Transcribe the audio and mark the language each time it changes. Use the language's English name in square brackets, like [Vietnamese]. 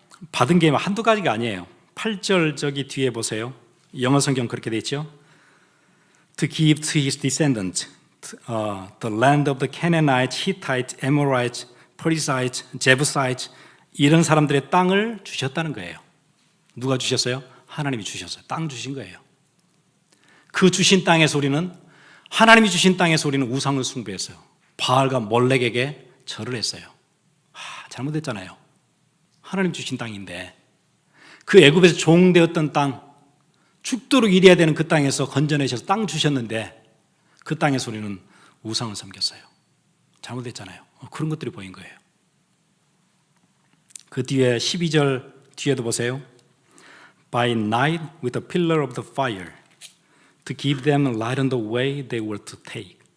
[Korean] 받은 게 한두 가지가 아니에요. 8절 저기 뒤에 보세요. 영어 성경 그렇게 돼 있죠. [English] To give to his descendants the land of the Canaanites, Hittites, Amorites, Perizzites, Jebusites [Korean] 이런 사람들의 땅을 주셨다는 거예요. 누가 주셨어요? 하나님이 주셨어요. 땅 주신 거예요. 그 주신 땅에서 우리는 하나님이 주신 땅에서 우리는 우상을 숭배했어요. 바알과 몰렉에게 절을 했어요. 잘못했잖아요. 하나님 주신 땅인데 그 애굽에서 종되었던 땅 죽도록 일해야 되는 그 땅에서 건져내셔서 땅 주셨는데 그 땅에서 우리는 우상을 섬겼어요. 잘못했잖아요. 그런 것들이 보인 거예요. 그 뒤에 12절 뒤에도 보세요. [English] By night with a pillar of the fire to give them light on the way they were to take.